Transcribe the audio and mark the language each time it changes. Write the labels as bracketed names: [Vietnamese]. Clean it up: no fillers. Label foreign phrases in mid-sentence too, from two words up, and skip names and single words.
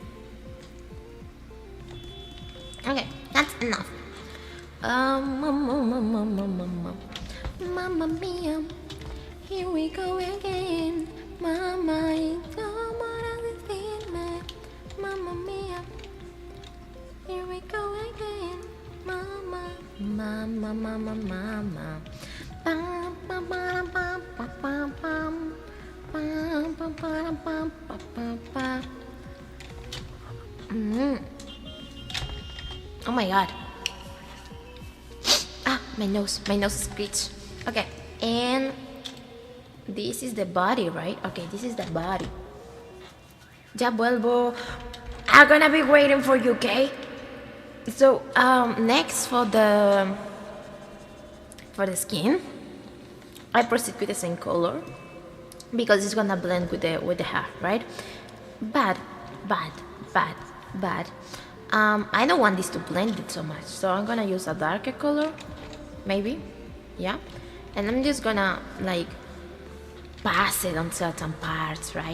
[English] Okay, that's enough. Mamma mia, here we go again. Mama, it's Mamma mia, here we go again. Mama, mama, mama, mama. Bam, bam, bam, bam, bam, bam. Bam, bam, bam, bam, bam, bam. Oh my god. My nose screeched. Okay, and this is the body, right? Okay, this is the body. [Spanish] Ya vuelvo. [English] I'm gonna be waiting for you, okay? So, next for the skin, I proceed with the same color because it's gonna blend with the hair, right? But I don't want this to blend it so much, so I'm gonna use a darker color, maybe, yeah, and I'm just gonna like pass it on certain parts, right?